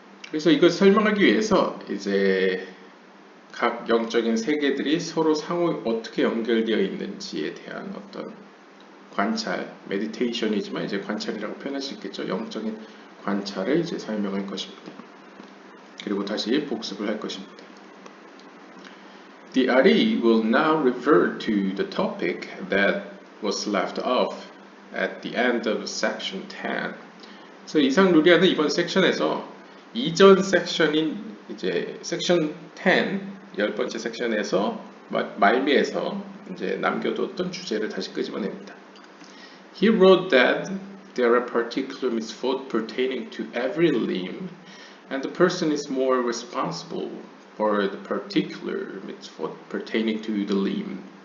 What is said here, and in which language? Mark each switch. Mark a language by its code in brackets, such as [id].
[ko] 그래서 이걸 설명하기 위해서 이제 각 영적인 세계들이 서로 상호 어떻게 연결되어 있는지에 대한 어떤 관찰, 메디테이션이지만 이제 관찰이라고 표현할 수 있겠죠. 영적인 관찰을 이제 설명할 것입니다. 그리고 다시 복습을 할 것입니다. [en] The Ari will now revert to the topic that was left off at the end of section 10. [ko] 그래서 이상 루리아는 이번 섹션에서 이전 섹션인 이제 섹션 10, 10번째 섹션에서 말미에서 이제 남겨뒀던 주제를 다시 끄집어냅니다. [en] He wrote that there are particular mitzvot pertaining to every limb, and the person is more responsible for the particular mitzvot pertaining to the limb.